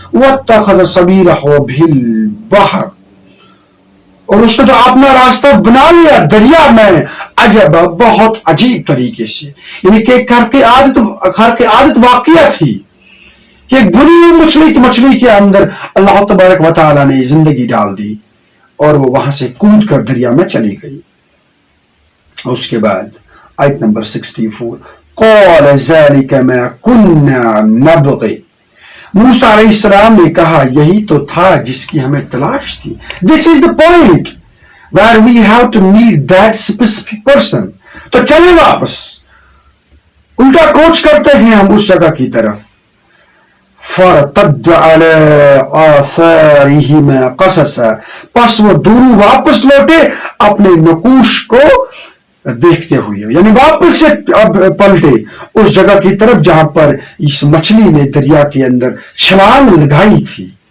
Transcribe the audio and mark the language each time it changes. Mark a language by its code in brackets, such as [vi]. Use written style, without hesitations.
[ar] वत्तखज़ सबीलहु बिल बहर, [ur] और उसने तो अपना रास्ता बना लिया दरिया में, अजब, बहुत अजीब तरीके से। यानी कि घर के आदत वाकया थी کہ ایک بری مچھلی کے اندر اللہ تبارک و تعالی نے زندگی ڈال دی اور وہ وہاں سے کود کر دریا میں چلی گئی. اس کے بعد آیت نمبر 64 [ar] قال ذلك ما كنا نبغي. [ur] موسیٰ علیہ السلام نے کہا یہی تو تھا جس کی ہمیں تلاش تھی. [en] This is the point where we have to meet that specific person. [ur] تو چلے واپس الٹا کوچ کرتے ہیں ہم اس جگہ کی طرف. [ar] فَارْتَدَّ عَلَىٰ آثَارِهِمَا قَصَصًا. [ur] پس وہ دونوں واپس لوٹے اپنے نقوش کو دیکھتے ہوئے، یعنی واپس سے اب پلٹے اس جگہ کی طرف جہاں پر اس مچھلی نے دریا کے اندر چھلانگ لگائی تھی.